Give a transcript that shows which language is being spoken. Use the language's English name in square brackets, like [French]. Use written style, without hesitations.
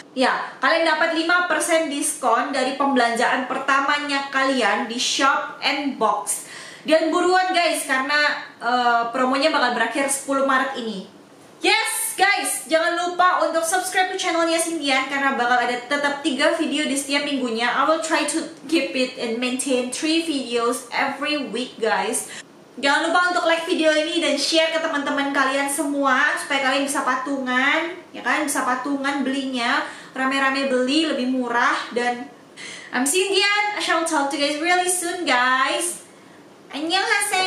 [Indonesian] Ya, kalian dapat 5% diskon dari pembelanjaan pertamanya kalian di Shop and Box. Dan buruan guys, karena promonya bakal berakhir 10 Maret ini. Yes, Guys, jangan lupa untuk subscribe ke channelnya Cindian karena bakal ada tetap 3 video di setiap minggunya. [English] I will try to keep it and maintain 3 videos every week, guys. [Indonesian] Jangan lupa untuk like video ini dan share ke teman-teman kalian semua supaya kalian bisa patungan, ya kan? Bisa patungan belinya, rame-rame beli lebih murah. Dan [English] I'm Cindian. I shall talk to you guys really soon, guys. [Korean] Annyeonghaseyo.